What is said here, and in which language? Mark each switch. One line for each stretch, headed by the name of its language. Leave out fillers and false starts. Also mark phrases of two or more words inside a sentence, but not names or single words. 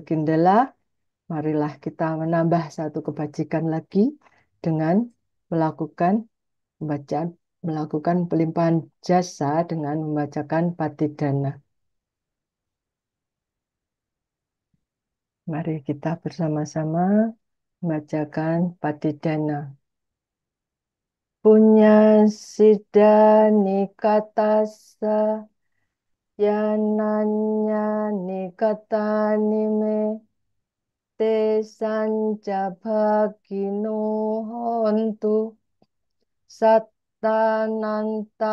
Indonesian: Kindela, marilah kita menambah satu kebajikan lagi dengan melakukan pembacaan, melakukan pelimpahan jasa dengan membacakan Patidana. Mari kita bersama-sama membacakan Patidana.
Pali: Punya sida nikatasa yananya nikatanime te sanca bhagino hontu sattananta